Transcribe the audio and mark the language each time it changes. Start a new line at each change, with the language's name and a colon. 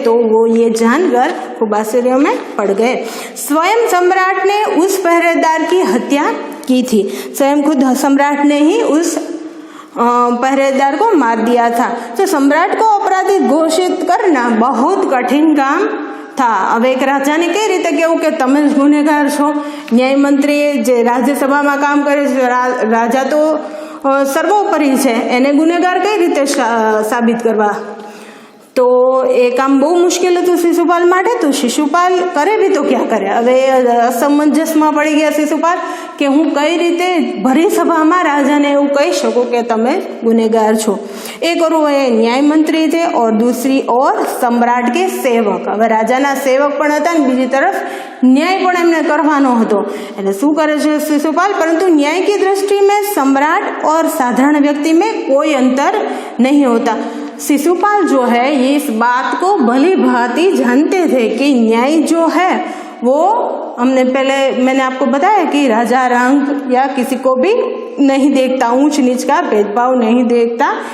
Hindi: तो वो ये जानकर खूब आश्चर्य में पड़ गए. स्वयं सम्राट ने उस पहरेदार की हत्या की थी. स्वयं खुद सम्राट ने ही उस पहरेदार को मार दिया था. तो सम्राट को अपराधी घोषित करना बहुत कठिन काम था.
Gujarati: હવે એક રાજાને કઈ રીતે કહેવું કે તમે જ ગુનેગાર છો? ન્યાય મંત્રી જે રાજ્યસભામાં કામ કરે છે, રાજા તો સર્વોપરી છે, એને ગુનેગાર કઈ રીતે સાબિત કરવા? तो એ કામ બહુ મુશ્કેલ હતું શિશુપાલ માટે। તો શિશુપાલ કરે બી તો ક્યાં કરે। હવે અસમંજસમાં પડી ગયા શિશુપાલ કે હું કઈ રીતે ભરી સભામાં રાજાને એવું કહી શકું કે તમે ગુનેગાર છો।
Hindi: એક और वो न्याय मंत्री थे और दूसरी ओर सम्राट के सेवक।
Gujarati: હવે રાજાના સેવક પણ હતા ને બીજી તરફ ન્યાય પણ એમને કરવાનો હતો। એટલે શું કરે છે
Hindi: શિશુપાલ, परंतु न्याय की दृष्टि में सम्राट और साधारण व्यक्ति में कोई अंतर नहीं होता। शिशुपाल जो है ये इस बात को भली भांति जानते थे कि न्याय जो है वो मैंने आपको बताया कि राजा रंग या किसी को भी नहीं देखता, ऊंच नीच का भेदभाव नहीं देखता।